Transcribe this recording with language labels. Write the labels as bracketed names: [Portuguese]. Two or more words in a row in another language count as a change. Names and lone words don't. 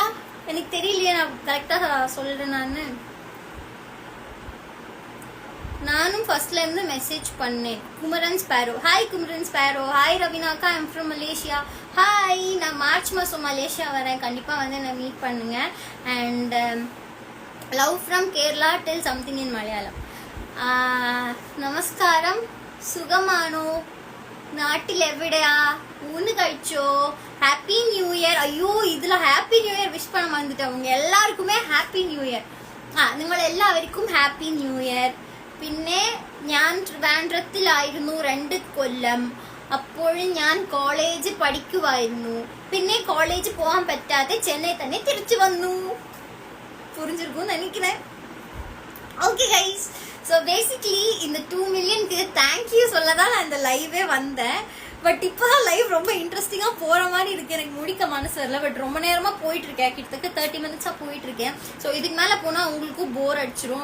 [Tamil] எனக்கு தெரியலையே நான் கரெக்டாக சொல்கிறேன். நானும் ஃபர்ஸ்ட்ல இருந்து மெசேஜ் பண்ணேன். குமரன் ஸ்பேரோ. ஹாய் குமரன் ஸ்பேரோ. ஹாய் ரவினாக்கா, [English] I'm from Malaysia. [Tamil] ஹாய், நான் மார்ச் மாதம் மலேசியா வரேன், கண்டிப்பாக வந்து என்னை மீட் பண்ணுங்க. [English] and love from Kerala tell something in Malayalam. [Malayalam] നമസ്കാരം, സുഖമാണോ, നാട്ടിൽ എവിടെയാ, ഊണ് കഴിച്ചോ, [English] Happy New Year. [Malayalam] അയ്യോ ഇതിൽ [English] Happy New Year wish [Tamil] பண்ண வந்துட்டேன். உங்க எல்லாருக்குமே [English] Happy New Year. [Malayalam] നിങ്ങൾ എല്ലാവർക്കും [English] Happy New Year. [Malayalam] പിന്നെ ഞാൻ ട്രിവാൻഡ്രത്തിലായിരുന്നു 2 കൊല്ലം. അപ്പോഴും ഞാൻ കോളേജ് പഠിക്കുമായിരുന്നു. പിന്നെ കോളേജ് പോകാൻ പറ്റാതെ ചെന്നൈ തന്നെ തിരിച്ചു വന്നു. [Tamil] புரிஞ்சிருக்கும்னு நினைக்கிறேன். [English] Okay guys, so basically [Tamil] இந்த 2 மில்லியனுக்கு தேங்க்யூ சொல்ல தான் நான் இந்த லைவே வந்தேன். பட் இப்போதான் லைவ் ரொம்ப இன்ட்ரெஸ்டிங்காக போகிற மாதிரி இருக்கு. எனக்கு முடிக்க மனசு வரல. பட் ரொம்ப நேரமாக போயிட்டு இருக்கேன், கிட்டத்தட்ட 30 மினிட்ஸாக போயிட்டு இருக்கேன். ஸோ இதுக்கு மேலே போனால் உங்களுக்கும் போர் அடிச்சிடும்.